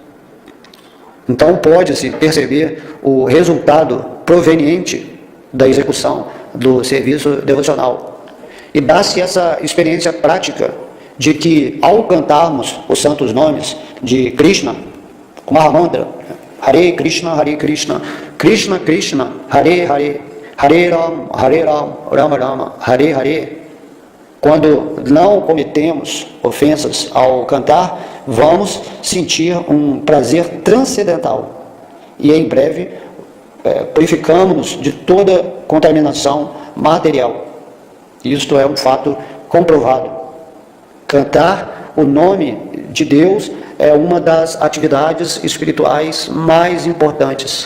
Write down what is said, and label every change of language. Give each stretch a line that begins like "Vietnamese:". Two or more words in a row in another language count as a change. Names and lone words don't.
Portuguese: Então pode-se perceber o resultado proveniente da execução do serviço devocional. E dá-se essa experiência prática de que, ao cantarmos os santos nomes de Krishna, com Mahamantra,
Sanskrit: Hare Krishna, Krishna Krishna, Hare Hare, Hare Ram, Rama Rama, Hare Hare,
Portuguese: quando não cometemos ofensas ao cantar, vamos sentir um prazer transcendental. E em breve, purificamos-nos de toda contaminação material. Isto é um fato comprovado. Cantar o nome de Deus é uma das atividades espirituais mais importantes.